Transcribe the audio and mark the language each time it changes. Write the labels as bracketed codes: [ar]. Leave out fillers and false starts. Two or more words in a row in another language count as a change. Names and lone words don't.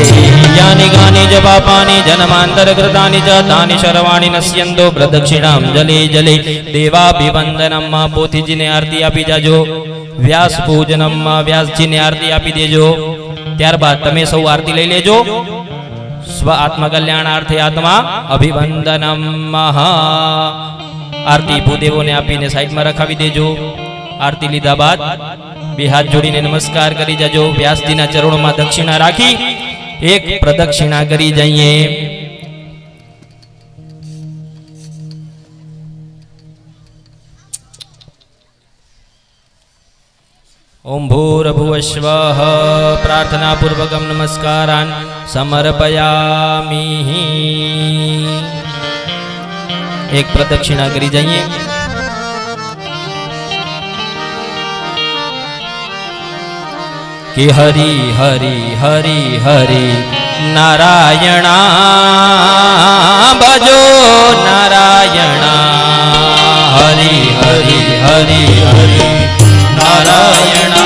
[sa] यानि गानि जपापानि जन्मान्तरकृतानि च तानि सर्वाणि नश्यन्तो प्रदक्षिणाञ्जलि जले। [gu] देवाभिवंदनम પોથીજી ને આરતી આપી જાજો। व्यास पूजनम વ્યાસજી ને આરતી આપી દેજો। ત્યારબાદ તમે સૌ આરતી લઈ લેજો। [sa] स्व आत्मकल्याणार्थे आत्मा अभिवंदनम। [gu] આરતી ભૂદેવો ને આપીને સાઇડ માં રખાવી દેજો। આરતી લીધા બાદ બે હાથ જોડીને નમસ્કાર કરી જજો. વ્યાસજીના ચરણોમાં દક્ષિણા રાખી એક પ્રદક્ષિણા કરી જઈએ. [sa] ओम भूर्भुवस्वः प्रार्थना पूर्वकम नमस्कारान् समर्पयामि. [gu] એક પ્રદક્ષિણા કરી જઈએ. [hi] कि हरि हरि हरि हरि नारायणा भजो नारायणा हरि हरि हरि हरि नारायणा